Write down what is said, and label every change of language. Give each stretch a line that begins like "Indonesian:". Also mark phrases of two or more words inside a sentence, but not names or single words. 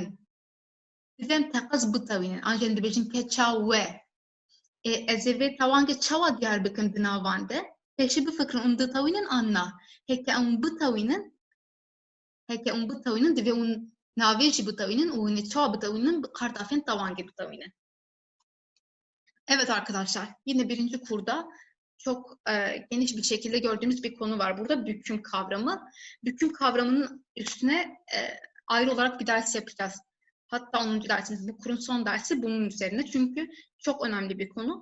Kurdish: Divêm teqez bitewînin. An dibêjin keça we. Ez ê vê tewangê çawa diyar bikin di navan de? Pêşî bifikirin û ditewînin an na. Heke em bitewînin divê hûn navê jî bitewînin û hûnê çawa bitewînin bi kartafên tewangê bitewînin.
Turkish: Evet arkadaşlar, yine birinci kurda çok geniş bir şekilde gördüğümüz bir konu var burada, büküm kavramı. Büküm kavramının üstüne ayrı olarak bir ders yapacağız. Hatta 10. dersimiz, bu kurun son dersi bunun üzerine. Çünkü çok önemli bir konu.